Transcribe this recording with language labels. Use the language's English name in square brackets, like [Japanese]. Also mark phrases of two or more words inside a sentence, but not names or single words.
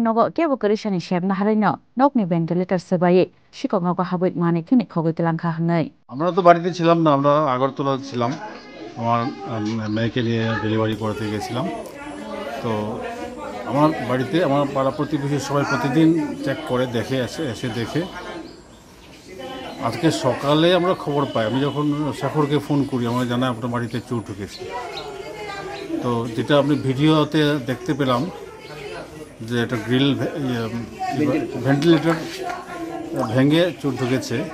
[Kok Borok] nogo ke bukari sani shebna haraino nokni ventilator sebai shiko nogo habui mani khwnei khogoi talangkha hnei [Bangla] আমরা তো বাড়িতে ছিলাম না আমরা আগরতলা ছিলাম আমার মেয়েকে নিয়ে ডেলিভারি করতে গেছিলাম তো আমার বাড়িতে আমার পাড়া প্রতিবেশী সবাই প্রতিদিন চেক করে দেখে এসে দেখে আজকে সকালে আমরা খবর পাই আমি যখন শেখরকে ফোন করি আমরা জানাই আপনার বাড়িতে চোর ঢুকেছে তো যেটা আপনি ভিডিওতে দেখতে পেলাম যে একটা [English] grill ventilator [Bangla] ভেঙে চোর ঢুকেছে